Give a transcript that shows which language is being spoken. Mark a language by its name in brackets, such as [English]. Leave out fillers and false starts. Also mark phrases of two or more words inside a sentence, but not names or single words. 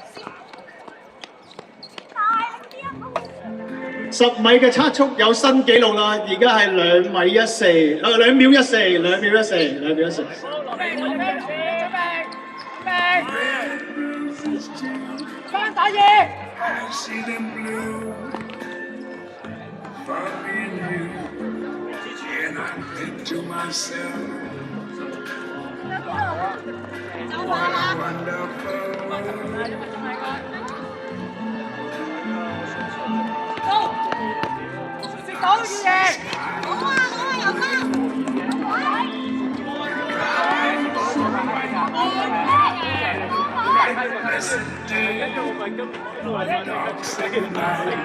[Cantonese] 10 米嘅測速有新紀錄啦，而家係2米14，2秒14。翻打嘢。 [English] I see them blue for me and you, and I think to myself, what a wonderful world. [Cantonese] 食到要贏。 [English] Blessed day, dark second night.